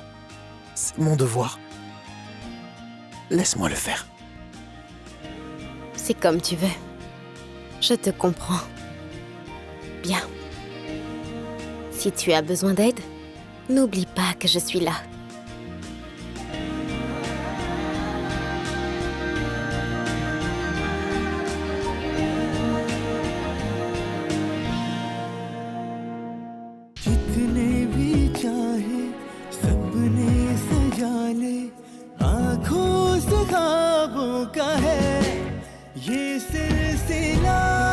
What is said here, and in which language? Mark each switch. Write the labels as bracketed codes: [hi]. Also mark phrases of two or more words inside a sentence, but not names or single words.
[fr] C'est mon devoir. Laisse-moi le faire. C'est comme tu veux. Je te comprends. Bien. Si tu as besoin d'aide, n'oublie pas que je suis là. [hi] जितने भी चाहे सबने सजा ले आँखों से ख्वाबों का है ये सिलसिला